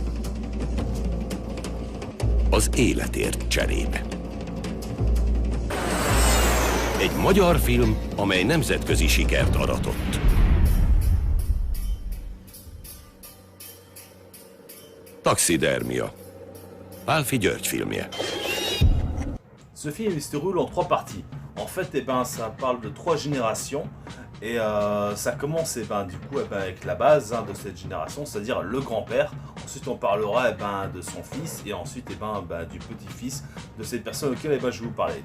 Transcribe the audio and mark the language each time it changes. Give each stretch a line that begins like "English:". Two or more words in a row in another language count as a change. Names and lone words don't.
Hungarian: Az életért cserébe. Egy magyar film, amely nemzetközi sikert aratott. Taxidermia. Álfi György filmje.
French: Ce film il se déroule en 3 parties. En fait, eh ben, ça parle de 3 générations. Et ça commence du coup, avec la base de cette génération, c'est-à-dire le grand-père. Ensuite, on parlera de son fils et ensuite du petit-fils de cette personne auquel je vais vous parler.